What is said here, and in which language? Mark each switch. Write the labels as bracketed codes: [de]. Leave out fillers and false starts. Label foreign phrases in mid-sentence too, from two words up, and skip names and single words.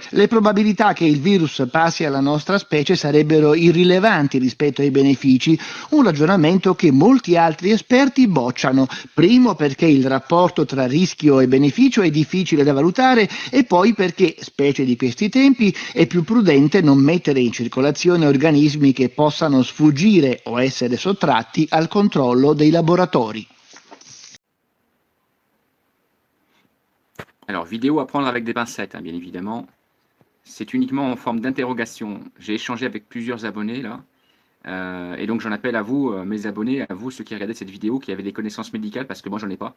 [it] Le probabilità che il virus passi alla nostra specie sarebbero irrilevanti rispetto ai benefici, un ragionamento che molti altri esperti bocciano, primo perché il rapporto tra rischio e beneficio è difficile da valutare e poi perché, specie di questi tempi, è più prudente non mettere in circolazione organismi che possano sfuggire o essere sottratti al controllo dei laboratori. [fr] Alors, vidéo à prendre avec des pincettes, hein, bien évidemment. C'est uniquement en forme d'interrogation. J'ai échangé avec plusieurs abonnés, là. Et donc j'en appelle à vous, mes abonnés, à vous ceux qui regardaient cette vidéo, qui avaient des connaissances médicales, parce que moi j'en ai pas.